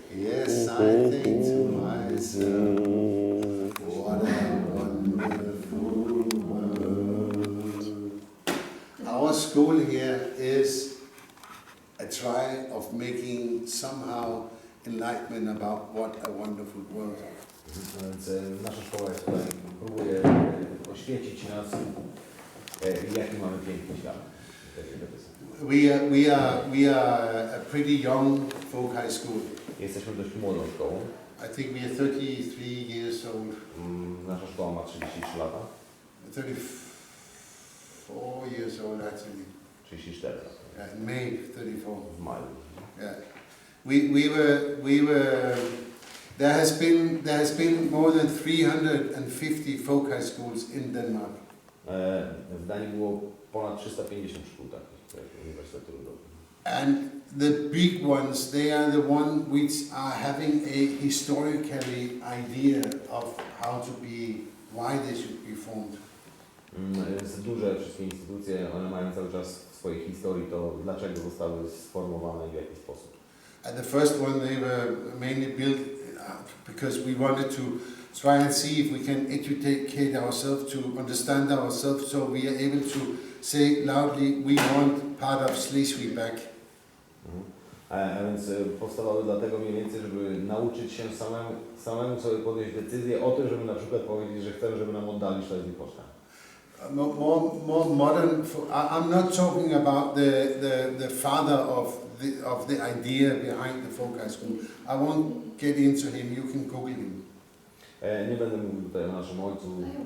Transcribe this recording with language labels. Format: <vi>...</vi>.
<en>Yes, I think to myself, what a wonderful world. Our school here is a try of making somehow enlightenment about what a wonderful world is.</en> <pl>Więc nasza szkoła jest tutaj, próbuje oświecić nas, jaki mamy piękny świat.</pl> <en>We are a pretty young folk high school.</en> <pl>Jesteśmy dość młodą szkołą.</pl> <en>I think we are 33 years old.</en> <pl>Nasza szkoła ma 33 lata.</pl> <en>34 years old actually.</en> <pl>34 lata.</pl> <en>Yeah, in May 34.</en> <pl>W maju.</pl> <en>Yeah. We were there has been more than 350 folk high schools in Denmark.</en> <pl>W Danii było ponad 350 szkół takich, Uniwersytetu Ludowego.</pl> <en>And the big ones, they are the ones which are having a historically idea of how to be, why they should be formed.</en> <pl>Więc duże wszystkie instytucje, one mają cały czas w swojej historii to, dlaczego zostały sformowane i w jaki sposób.</pl> <en>And the first one, they were mainly built because we wanted to try and see if we can educate ourselves, to understand ourselves, so we are able to say loudly, we want part of Schleswig back.</en> <pl>A więc powstawały dlatego mniej więcej, żeby nauczyć się samemu sobie podjąć decyzję o tym, żeby na przykład powiedzieć, że chcemy, żeby nam oddali Schleswig-Holstein.</pl> <en>More modern. I'm not talking about the father of of the idea behind the folk high school. I won't get into him. You can Google him.</en> <pl>Nie będę mówił tutaj o naszym ojcu.</pl>